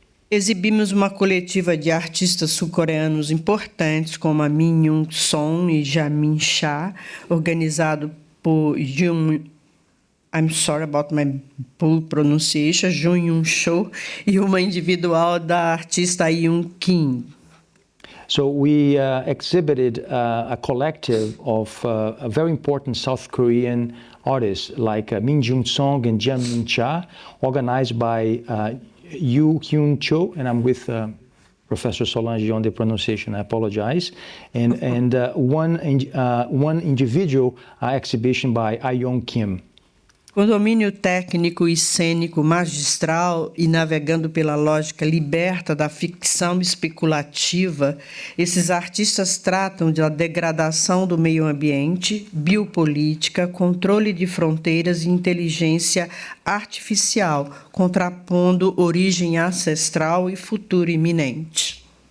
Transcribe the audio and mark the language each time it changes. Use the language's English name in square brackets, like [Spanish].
[Portuguese] Exibimos uma coletiva de artistas sul-coreanos importantes, como a Min Young Song e Jamin Cha, organizado por [English] I'm sorry about my poor pronunciation, [Portuguese] Jun-Yoon Cho, e uma individual da artista Yoon Kim. [English] So we exhibited a collective of very important South Korean artists like Min Jung Song and Jamin Cha, organized by Yoo Hyun Cho, and I'm with Professor Solange on the pronunciation, I apologize, and one individual exhibition by Ayong Kim. [Portuguese] Com domínio técnico e cênico magistral e navegando pela lógica liberta da ficção especulativa, esses artistas tratam da degradação do meio ambiente, biopolítica, controle de fronteiras e inteligência artificial, contrapondo origem ancestral e futuro iminente.